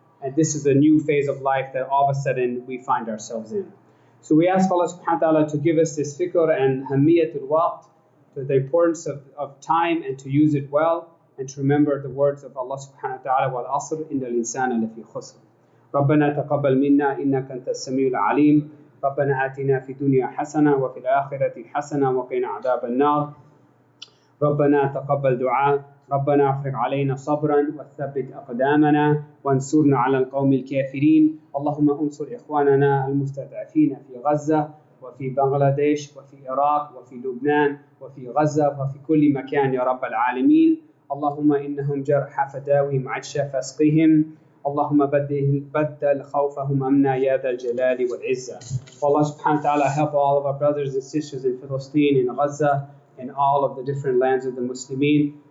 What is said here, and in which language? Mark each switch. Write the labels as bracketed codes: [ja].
[en] And this is a new phase of life that all of a sudden we find ourselves in. So we ask Allah subhanahu wa ta'ala to give us this fikr and hamiyatul waqt, to the importance of time and to use it well, and to remember the words of Allah subhanahu wa ta'ala, [ar] wal asr innal insana lafi khusr. ربنا تقبل منا إنك أنت السميع العليم ربنا آتنا في الدنيا حسنة وفي الآخرة حسنة وقنا عذاب النار ربنا تقبل دعاء ربنا افرغ علينا صبرا وثبت أقدامنا وانصرنا على القوم الكافرين اللهم انصر إخواننا المستضعفين في غزة وفي بنغلاديش وفي العراق وفي لبنان وفي غزة وفي كل مكان يا رب العالمين اللهم إنهم جرحى فداوهم عطشى فاسقهم اللهم بدل خوفهم أمنا يا ذا الجلال والعزة. [en] Allah subhanahu wa ta'ala help all of our brothers and sisters in Palestine, in Gaza, and all of the different lands of the Muslimin.